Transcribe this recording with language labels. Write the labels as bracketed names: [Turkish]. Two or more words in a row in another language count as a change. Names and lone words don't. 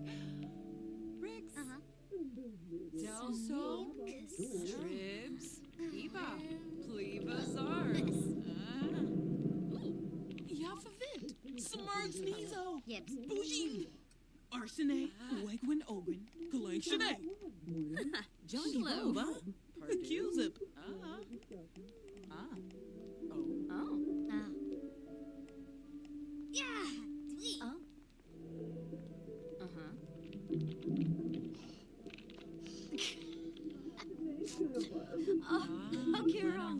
[English] Riggs. Delso. Tribs. Eva. Pleva Zars. Yafavit. Smurgs Nizo. Yips. Bougie. Arsene. Wegwin Ogwin. Galang Shanae. Johnny Slow. Boba. Q-Zip. Oh. Yeah. Oh. Okay, wrong.